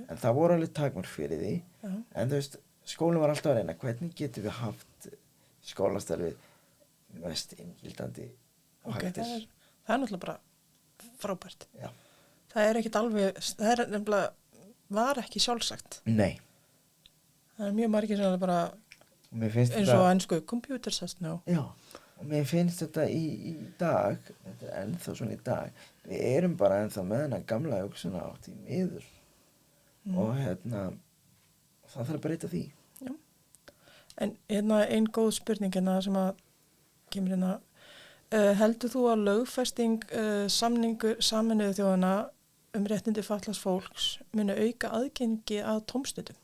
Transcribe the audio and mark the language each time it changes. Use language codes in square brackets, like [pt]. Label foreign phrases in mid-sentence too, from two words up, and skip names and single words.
[is] En það voru alveg takmörk fyrir því. En skólinn var alltaf að reyna, hvernig getum við haft skólastarfið mest inngildandi og hættir. Það er náttúrulega bara frábært. Já. Það er ekkert alveg, það er nefnilega, var ekki sjálfsagt. Nei. Það er mjög margir sem bara... eins og ensku, [en] computer says no. [is] Já, og mér finnst þetta í dag, þetta er ennþá svona í dag, við erum bara ennþá með hennar gamla hugsunar átt í miður og það þarf að breyta því. Já, en ein góð spurning sem að kemur heldur þú að lögfesting Sameinuðu þjóðanna réttindi fatlaðs fólks muni auka aðgengi að tómstundum?